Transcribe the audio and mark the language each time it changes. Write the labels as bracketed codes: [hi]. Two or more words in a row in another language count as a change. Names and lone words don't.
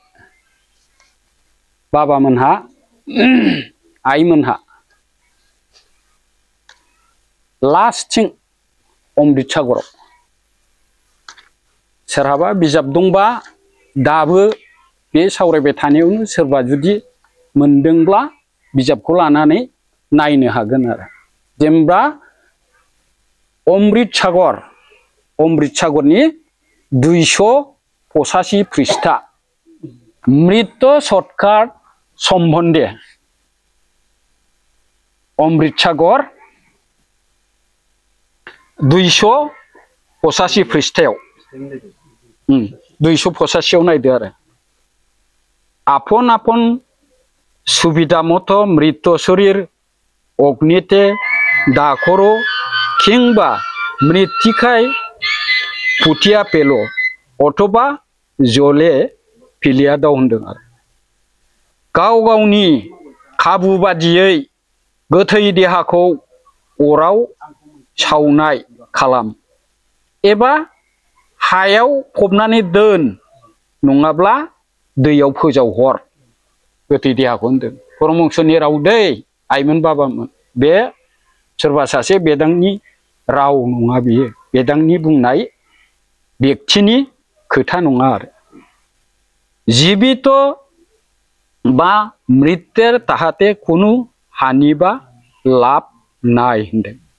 [brx] बाबामोनहा आइमोनहा लास्टथिं अमृत सागराव सोरहाबा बिजाब दंबा दाबो बे सावरायबाय थानायावनो सोरबा जुदि मोनदोंब्ला बिजाबखौ लानानै नायनो हागोन आरो। जेनेबा अमृत सागरनि 285 पृष्ठा मृत सत्कार सम्बन्धे अमृत सागर 285 पृष्ठायाव 285 नायदो आरो। [bn] আপন সুবিধা মত মৃত শরীর অগ্নিতে দাহ করো কিংবা মৃত্তিকায় পুতিয়া ফেলো অথবা জলে ফেলিয়া দাও [brx] होनदों आरो। गाव गावनि खाबु बादियै गोथै देहाखौ अराव सावनाय खालाम एबा हायाव फबनानै दोन नङाब्ला दैयाव फोजावहर गोथै देहाखौ होनदों परमहंसनि राव दै आइमोन बाबामोन बे सोरबा सासे बेदांनि राव नङा बियो बेदांनि बुंनाय व्यक्तिनि खोथा नङा आरो [bn] জীবিত বা মৃতের তাহাতে কোনো হানি বা লাভ নাই [brx] होनदों